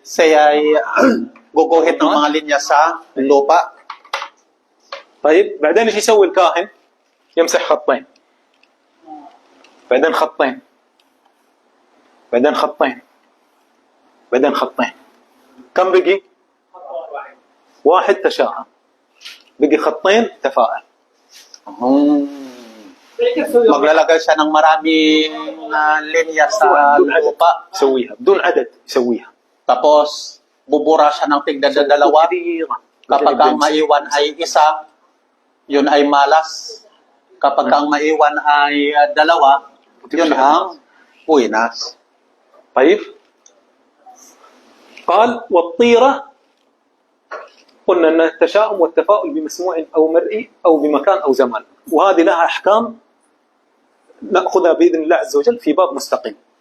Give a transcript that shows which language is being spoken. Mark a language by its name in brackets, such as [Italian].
[Filipino] Siya ay guguhit ng mga linya sa lupa. [Arabic] طيب بعدين ايش يسوي الكاهن؟ يمسح خطين بعدين خطين بعدين خطين بعدين خطين. كم بقي؟ واحد تشاءم بقي خطين تفاءل. [Filipino] Maglalagay siya ng maraming linya sa [Arabic] بدون عدد [Filipino] lupa. [Arabic] يسويها بدون عدد يسويها. [Filipino] Tapos, bubura siya ng tigda dalawa. Kapag ang maiwan ay isa, yun ay malas. Kapag ang maiwan ay dalawa, yun ang puinas. [Arabic] طيب قال والطيرة قلنا أن التشاؤم والتفاؤل بمسموع أو مرئي أو بمكان أو زمان وهذه لها أحكام نأخذها بإذن الله عز وجل في باب مستقيم.